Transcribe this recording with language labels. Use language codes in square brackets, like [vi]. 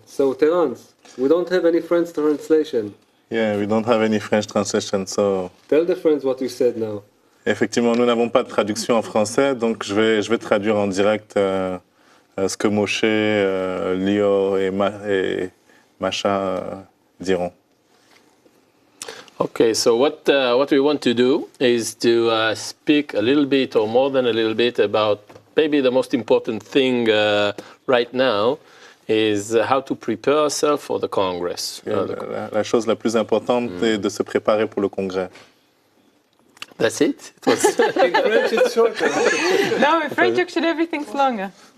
[en] So, Terence, we don't have any French translation. Yeah, we don't have any French translation, so... Tell the friends what you said now. [fr] Effectivement, nous n'avons pas de traduction en français, donc je vais traduire en direct ce que Moshe, Lior et Masha diront. [en] Okay, so what we want to do is to speak a little bit or more than a little bit about maybe the most important thing right now is how to prepare ourselves for the Congress. [fr] La chose la plus importante est de se préparer pour le congrès. [en] That's it? It was In French, it's shorter. No, in French actually everything's longer.